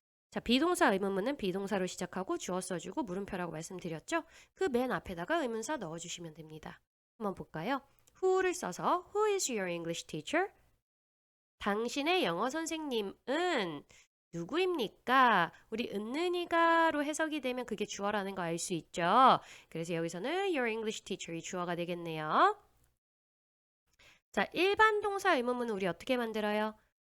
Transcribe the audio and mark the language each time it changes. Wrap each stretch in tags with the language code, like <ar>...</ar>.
<ko>자, 비동사 의문문은 비동사로 시작하고 주어 써주고 물음표라고 말씀드렸죠? 그 맨 앞에다가 의문사 넣어주시면 됩니다. 한번 볼까요? who를 써서</ko> <en>Who is your English teacher?</en> <ko>당신의 영어 선생님은 누구입니까? 우리 은는이가로 해석이 되면 그게 주어라는 거 알 수 있죠? 그래서 여기서는 your English teacher이 주어가 되겠네요. 자, 일반 동사 의문문은 우리 어떻게 만들어요?</ko>